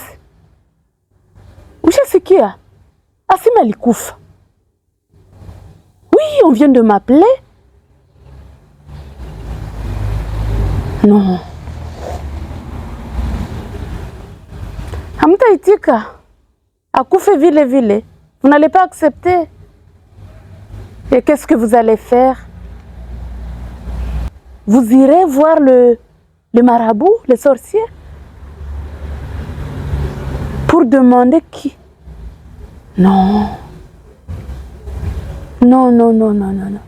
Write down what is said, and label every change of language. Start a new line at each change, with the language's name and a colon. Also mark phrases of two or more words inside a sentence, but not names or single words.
Swahili: Ushasikia? Asima alikufa.
French: Oui, on vient de m'appeler. Non.
Swahili: Hamtaitika. Akufe vile vile.
French: Vous n'allez pas accepter. Et qu'est-ce que vous allez faire? Vous irez voir le marabout, le sorcier, pour demander qui? Non. Non, non, non, non, non, non.